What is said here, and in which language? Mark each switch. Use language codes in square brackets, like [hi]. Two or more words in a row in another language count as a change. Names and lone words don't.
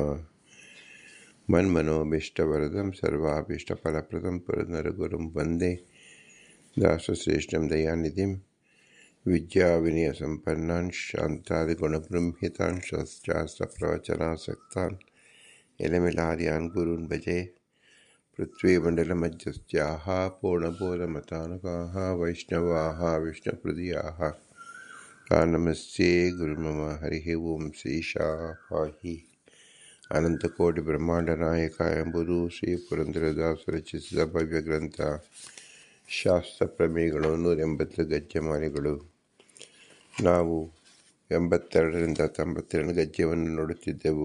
[sa] ಮನ್ಮನೋಭೀಷ್ಟವರದಂ ಸರ್ವಾಭೀಷ್ಟಫಲಪ್ರದಂ ಪುರಂದರಗುರುಂ ವಂದೇ ದಾಸಶ್ರೇಷ್ಠಂ ದಯಾನಿಧಿಂ ವಿದ್ಯಾವಿನಯಸಂಪನ್ನಾನ್ ಶಾಂತಾದಿಗುಣಬೃಂಹಿತಾನ್ ಶಾಸ್ತ್ರಪ್ರವಚನಾಸಕ್ತಾನ್ ಎಲೆಮಿಲಾರ್ಯಾನ್ ಗುರೂನ್ ಭಜೆ. ಪೃಥ್ವೀಮಂಡಲಮಧ್ಯಸ್ಥ್ಯಾಃ ಪೂರ್ಣಬೋಧಮತಾನುಗಾಃ ವೈಷ್ಣವಾಃ ವಿಷ್ಣುಹೃದಯಾಃ ತಾನ್ ನಮಸ್ತೆ ಗುರುರ್ಮಮ. ಹರಿಃ ಓಂ. ಶ್ರೀಶಾ ಪಾಹಿ. [kn] ಅನಂತಕೋಟಿ ಬ್ರಹ್ಮಾಂಡ ನಾಯಕ ಎಂಬುದು ಶ್ರೀ ಪುರಂದರದಾಸ ರಚಿಸಿದ ಭವ್ಯ ಗ್ರಂಥ. ಶಾಸ್ತ್ರ ಪ್ರಮೇಯಗಳು 180 ಗದ್ಯಮಾಲೆಗಳು. ನಾವು 82ರಿಂದ 92 ಗದ್ಯವನ್ನು ನೋಡುತ್ತಿದ್ದೆವು.